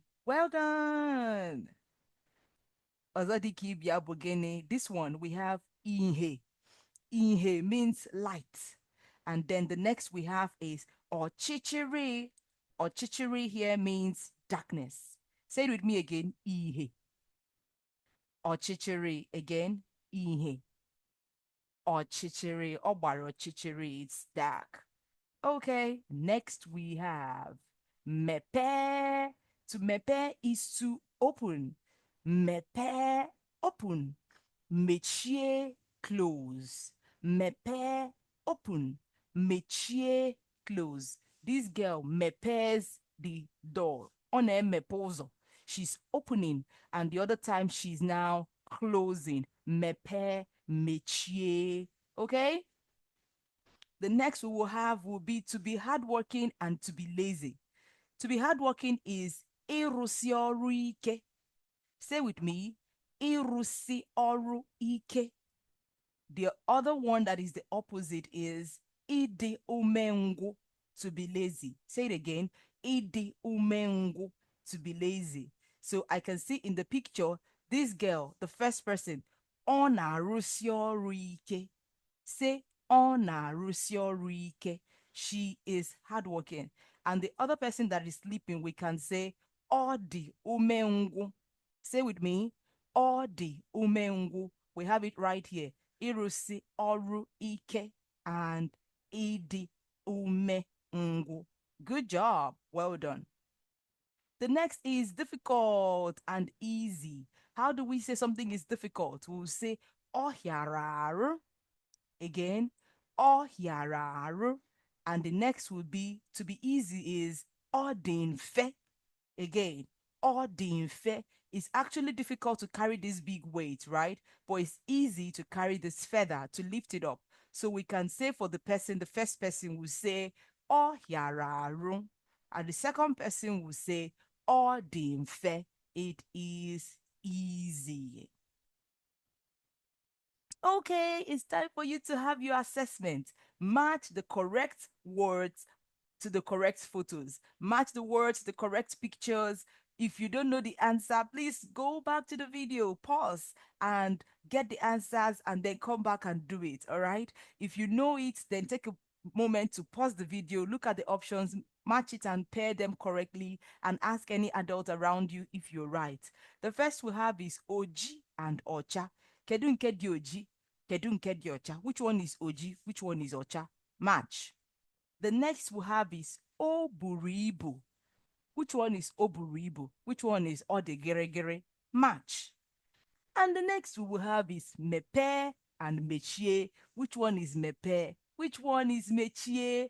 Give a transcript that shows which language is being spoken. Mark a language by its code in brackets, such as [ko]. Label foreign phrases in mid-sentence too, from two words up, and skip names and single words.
[en] Well done. This one we have Ihe. Ihe means light. And then the next we have is Ochichiri. Ochichiri here means darkness. Say it with me again. [ig] Ihe. Ochichiri again. Ihe. Ochichiri. Obaro chichiri. [en] It's dark. Okay. Next we have Mepe. To mepe is to open. Mepe, open. Mechie, close. Mepe, open. Mechie, close. This girl mepes the door. [ig] On a mepozo. [en] She's opening, and the other time she's now closing. [ig] Mepe, mechie. [en] Okay? The next we will have will be to be hardworking and to be lazy. To be hardworking is [ig] ịrụsi ọrụ ike. [en] Say with me, [ig] ịrụsi ọrụ ike. [en] The other one that is the opposite is [ig] ịdị umengwụ, [en] to be lazy. Say it again, [ig] ịdị umengwụ, [en] to be lazy. So I can see in the picture, this girl, the first person, [ig] ọ na-arụsi ọrụ ike. Say, ọ na-arụsi ọrụ ike. [en] She is hardworking. And the other person that is sleeping, we can say, [ig] ọ dị umengwụ. [en] Say with me, [ig] ọ dị umengwụ. [en] We have it right here. [ig] Ịrụsi ọrụ ike and ịdị umengwụ. [en] Good job. Well done. The next is difficult and easy. How do we say something is difficult? We'll say [ig] ọ hịara arụ. [en] Again, [ig] ọ hịara arụ. [en] And the next would be, to be easy, is [ig] ọ dị mfe. Again, ọ dị mfe. [en] It's actually difficult to carry this big weight, right? But it's easy to carry this feather, to lift it up. So we can say for the person, the first person will say [ig] ọ hịara arụ. [en] And the second person will say [ig] ọ dị mfe. [en] It is easy. Okay, it's time for you to have your assessment. Match the correct words to the correct photos. Match the words to the correct pictures. If you don't know the answer, please go back to the video, pause, and get the answers, and then come back and do it, all right? If you know it, then take a moment to pause the video, look at the options, match it and pair them correctly, and ask any adult around you if you're right. The first we have is Oji and Ocha. Kedu nke di oji? Kedu nke di ocha? Which one is oji? Which one is ocha? Match. The next we have is oburibu. Which one is oburibu? Which one is odegeregere? Match. And the next we will have is mepe and mechie. Which one is mepe? Which one is mechie?